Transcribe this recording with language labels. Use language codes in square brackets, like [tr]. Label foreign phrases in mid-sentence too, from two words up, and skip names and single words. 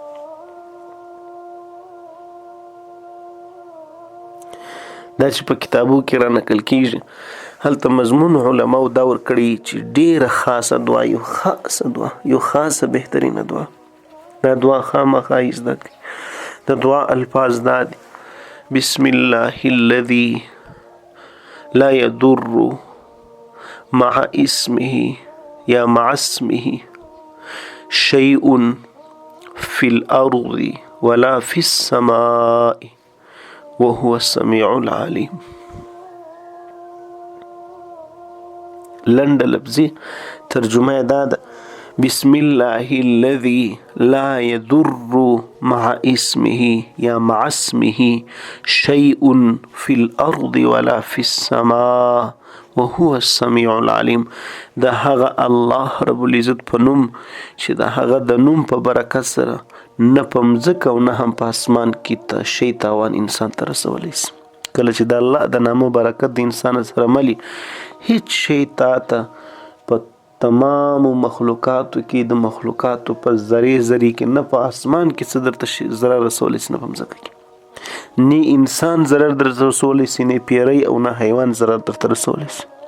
[ps] دا چې په کتابو کې را نقل کیږي هلته مضمون علماو دا ورکړي چې ډیره خاصه دعا، یو خاصه دعا، یو خاصه بهترینه دعا. دا دعا خامخا یې زده کړئ. د دعا الفاظ دا دي: [ar] بسم الله الذي لا يضر مع اسمه یا مع اسمه شيء في الأرض ولا في السماء وهو السميع العليم. [ps] لنډه لفظي ترجمه دا ده: [ar] بسم الله الذي لا يضر مع اسمه یا مع اسمه شيء في الأرض ولا في السماء وهو السميع العليم. [ps] د هغه الله رب العزت په نوم چې د هغه د نوم په برکت سره نه په مځکه او نه هم په اسمان کې شی تاوان انسان ته رسولی سي. کله چې د الله د نامو برکت د انسان سره ملي، هیڅ شی تا ته په تمامو مخلوقاتو کې د مخلوقاتو په ذرې ذرې کې نه په اسمان کې څه درته ضرر رسولی سي، نه په مځکه کې نه انسان ضرر درته رسولی سي، نه پیری او نه حیوان ضرر درته رسولی سي.